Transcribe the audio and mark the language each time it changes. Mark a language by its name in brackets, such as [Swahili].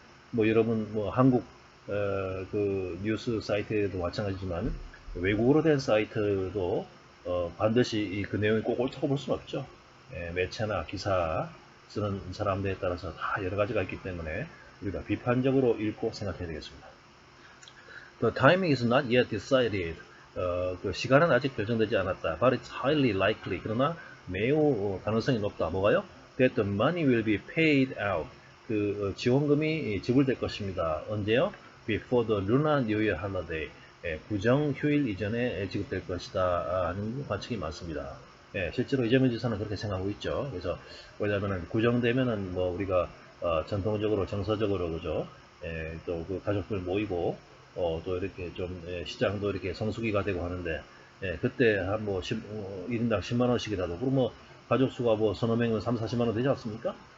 [Korean] 뭐 여러분 뭐 한국 그 뉴스 사이트에도 마찬가지지만 외국어로 된 사이트도 반드시 그 내용이 꼭 옳다고 볼 수는 없죠. 매체나 기사 쓰는 사람들에 따라서 다 여러 가지가 있기 때문에 우리가 비판적으로 읽고 생각해야 되겠습니다. [English] The timing is not yet decided. [Korean] 그 시간은 아직 결정되지 않았다. [English] But it's highly likely. [Korean] 그러나 매우 가능성이 높다. 뭐가요? [English] That the money will be paid out. [Korean] 그 지원금이 지불될 것입니다. 언제요? [English] Before the Lunar New Year holiday. [Korean] 구정 휴일 이전에 지급될 것이다 하는 관측이 많습니다. 실제로 이재명 지사는 그렇게 생각하고 있죠. 그래서 왜냐하면 구정되면은 뭐 우리가 전통적으로 정서적으로 그죠? 또 그 가족들 모이고 또 이렇게 좀 시장도 이렇게 성수기가 되고 하는데 그때 한 뭐 1인당 10만 원씩이라도 그럼 뭐 가족 수가 뭐 서너 명은 3, 40만 원 되지 않습니까?